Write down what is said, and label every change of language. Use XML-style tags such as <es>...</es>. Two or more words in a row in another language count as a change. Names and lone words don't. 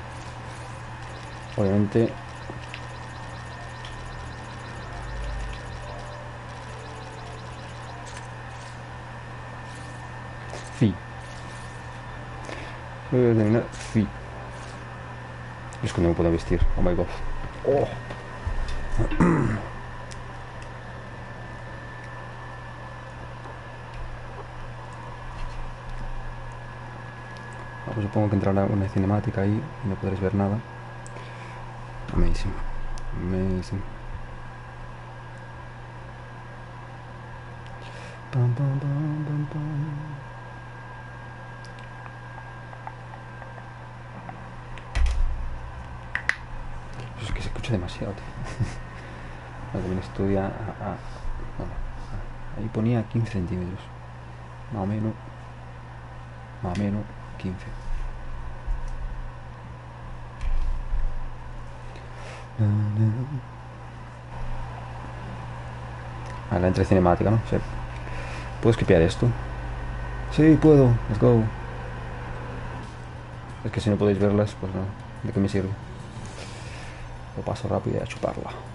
<es>Obviamente. Fi. Voy a determinar Fi. Es que no me puedo vestir.</es> <en>Oh my god. Oh.</en> <es>Pues supongo que entrará una cinemática ahí y no podréis ver nada.</es> <en>Amazing. Amazing. Pam, pam, pam, pam, pam.</en> <es>Es que se escucha demasiado, tío. También estudia bueno, ahí ponía 15 centímetros. Más o menos. Más o menos 15. Ah, la entre cinemática, ¿no? Sí. ¿Puedo skipear esto? Sí, puedo.</es> <en>Let's go.</en> <es>Es que si no podéis verlas, pues no. ¿De qué me sirve? Lo paso rápido y a chuparla.</es>